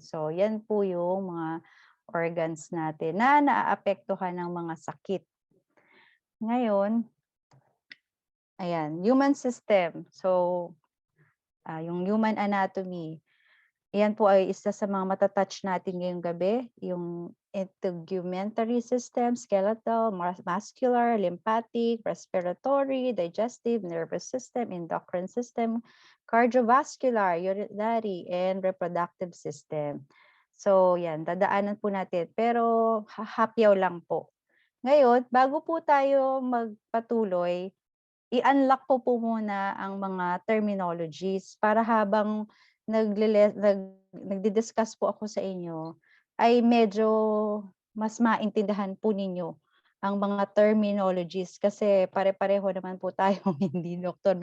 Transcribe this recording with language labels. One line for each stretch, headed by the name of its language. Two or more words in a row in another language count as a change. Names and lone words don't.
Filipino: So yan po yung mga organs natin na naaapektuhan ng mga sakit. Ngayon, ayan,
English: human system.
Filipino: So, yung
English: human anatomy.
Filipino: Yan po ay isa sa mga matatouch natin ngayong gabi, yung
English: integumentary system, skeletal, muscular, lymphatic, respiratory, digestive, nervous system, endocrine system, cardiovascular, urinary, and reproductive system.
Filipino: So yan, dadaanan po natin. Pero hapyaw lang po. Ngayon, bago po tayo magpatuloy, i-unlock po muna ang mga terminologies para habang nagdi-discuss po ako sa inyo, ay medyo mas maintindihan po ninyo ang mga terminologies kasi pare-pareho naman po tayong hindi doktor.